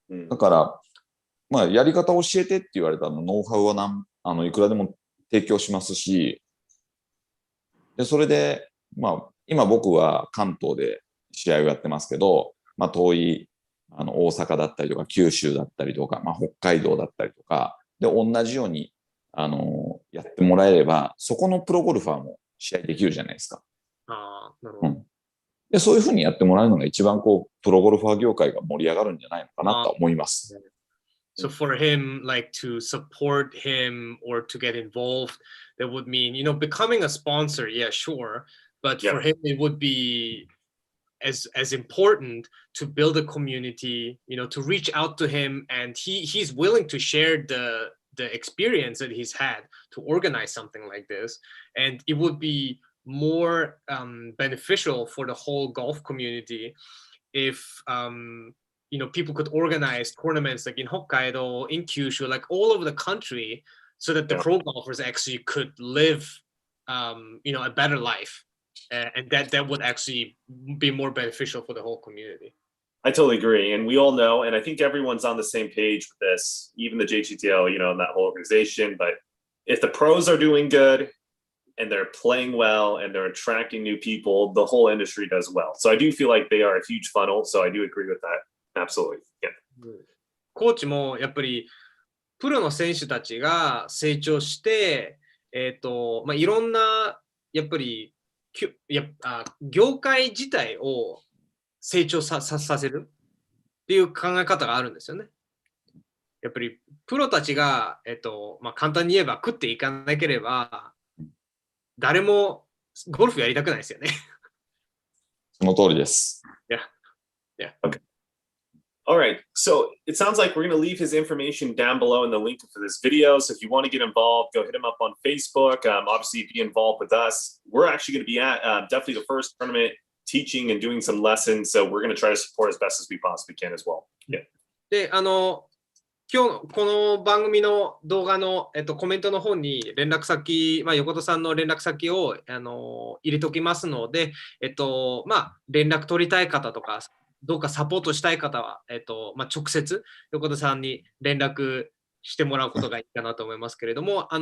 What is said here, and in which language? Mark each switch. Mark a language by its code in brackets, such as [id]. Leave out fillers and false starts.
[ja] だから、やり方教えてって言われたら、ノウハウはいくらでも提供しますし、で、それで、今僕は関東で試合をやってますけど、遠い、大阪だったりとか、九州だったりとか、北海道だったりとか、で、同じように、やってもらえれば、そこのプロゴルファーも試合できるじゃないですか。なるほど。で、そういうふうにやってもらうのが一番プロゴルファー業界が盛り上がるんじゃないのかなと思います。 [en] So for him, like to support him or to get involved, that would mean, becoming a sponsor, yeah, sure. But for him, it would be as important to build a community, to reach out to him, and he's willing to share the experience that he's had to organize something like this, and it would be more beneficial for the whole golf community if people could organize tournaments like in Hokkaido, in Kyushu, like all over the country, so that the pro golfers actually could live a better life, and that would actually be more beneficial for the whole community. I totally agree. And we all know, and I think everyone's on the same page with this, even the JGTO, and that whole organization. But if the pros are doing good and they're playing well and they're attracting new people, the whole industry does well. So I do feel like they are a huge funnel. So I do agree with that. Absolutely. Yeah. [ja] コーチもやっぱりプロの選手たちが成長して、いろんなやっぱり業界自体を成長させるっていう考え方があるんですよね。やっぱりプロたちが、簡単に言えば食っていかなければ誰もゴルフやりたくないですよね。その通りです。 [en] Yeah. Okay. All right. So it sounds like we're going to leave his information down below in the link for this video. So if you want to get involved, go hit him up on Facebook. Obviously, be involved with us. We're actually going to be at definitely the first tournament teaching and doing some lessons. So we're going to try to support as best as we possibly can as well. Yeah. [ja] で、今日この番組の動画の、コメントの方に連絡先、横田さんの連絡先を入れておきますので、連絡取りたい方とか、どうかサポートしたい方は、直接横田さんに連絡してもらうことがいいかなと思いますけれども、